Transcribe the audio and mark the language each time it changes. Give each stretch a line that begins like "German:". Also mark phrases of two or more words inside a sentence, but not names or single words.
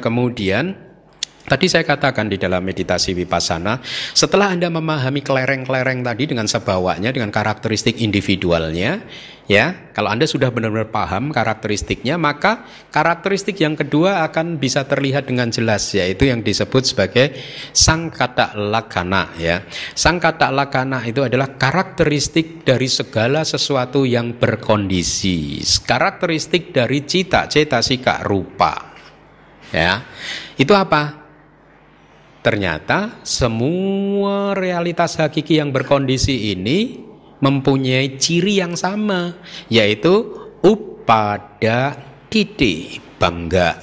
Indonesian: Kemudian tadi saya katakan di dalam meditasi vipassana, setelah Anda memahami kelereng-kelereng tadi dengan sebawanya, dengan karakteristik individualnya, ya, kalau Anda sudah benar-benar paham karakteristiknya, maka karakteristik yang kedua akan bisa terlihat dengan jelas, yaitu yang disebut sebagai
Pali: sangkata lakkhana,
Indonesian: ya.
Pali: Sangkata lakkhana
Indonesian: itu adalah karakteristik dari segala sesuatu yang berkondisi, karakteristik dari cita, cetasika, rupa, ya. Itu apa? Ternyata semua realitas hakiki yang berkondisi ini mempunyai ciri yang sama, yaitu
Pali: upada titi bangga.